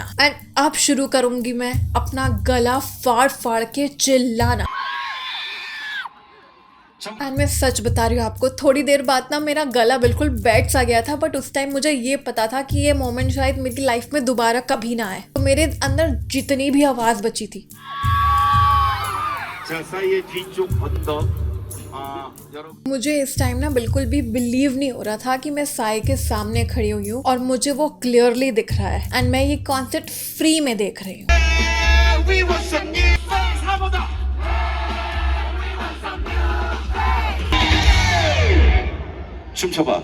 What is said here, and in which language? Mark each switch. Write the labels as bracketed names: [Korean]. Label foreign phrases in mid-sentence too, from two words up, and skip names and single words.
[Hindi] एंड अब शुरू करूंगी मैं अपना गला फाड़ फाड़ के चिल्लाना। एंड मैं सच बता रही हूँ आपको, थोड़ी देर बाद ना मेरा गला बिल्कुल बैठ सा गया था। बट उस टाइम मुझे ये पता था कि ये मोमेंट शायद मेरी लाइफ में दोबारा कभी ना आए। तो मेरे अंदर जितनी भी आवाज बची थी, [Korean] 자, 사이의 뒤쪽 언덕 [Hindi] मुझे इस टाइम ना बिल्कुल भी बिलीव नहीं हो रहा था कि मैं साई के सामने खड़ी हुई हूँ और मुझे वो क्लियरली दिख रहा है। एंड मैं ये कॉन्सर्ट फ्री में देख रही हूँ। [Korean] 춤춰봐.